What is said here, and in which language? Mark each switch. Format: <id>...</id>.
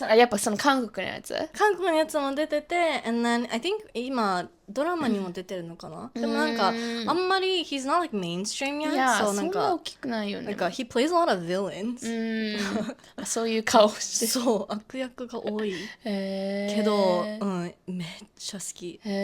<ja>やっぱその韓国のやつ？韓国のやつも出てて</ja> <en>and then I think</en> <ja>今ドラマにも出てるのかな、でもなんかあんまり</ja> <en>he's not like mainstream yet,</en> <ja>いや、 so なんかそんな大きくないよね。</ja> <en>なんか he plays a lot of villains.</en> <ja>そういう顔してそう悪役が多いけど、めっちゃ好き。</ja>